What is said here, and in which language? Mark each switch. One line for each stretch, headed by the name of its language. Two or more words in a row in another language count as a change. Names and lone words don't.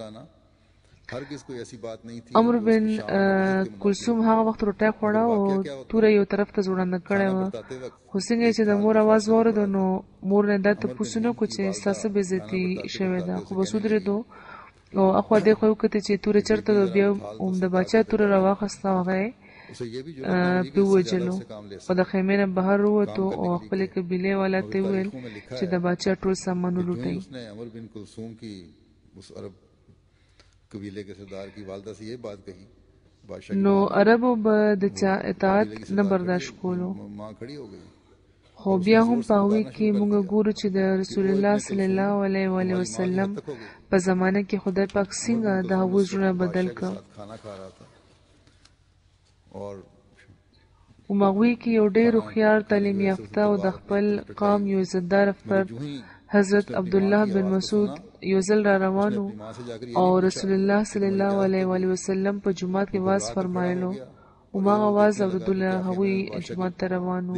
Pashto: عمرو بن کلثوم هغه وخت روټۍ خوړه او توره یو طرف ته ځوړنده کړې وه، خو څنګه چې د مور اواز واورېده نو مور نه دا تپوس نه وکړو چې ستاسو بېزتي شوې ده، خو بس ودرېدو او اخوا دېخوا یې وکتل چې توره چېرته ده، بیا هم د باچا توره راواخیسته او هغه یې پې ووجلو او د خیمې نه بهر ووتو او خپلې قبیلې والا ته یې وویل چې د باچا ټول سامان ولوټئ.
Urdu: قبیلے کے سردار کی والدہ سے یہ بات کہی،
Pashto: نو عربو به د چا اطاعت نه برداشت کولو.
Urdu: ماں کھڑی ہو گئی.
Pashto: خو بیا هم په هغوی کې موږ ګورو چې د
Arabic: رسول الله صلی الله علیه وسلم
Pashto: په زمانه کې خدای پاک څنګه د هغوی زړونه بدل کړ. هغوی کې یو ډېر هوښیار تعلیم یافته او د خپل قوم یو عزتدار فرد حضرت عبدالله بن مسعود یو ځل را روانو او
Arabic: رسول الله صلی الله علیه وسلم
Pashto: په جومات کې واز فرمایلو او ما आवाज اوریدله، هغوی جومات ته روانو.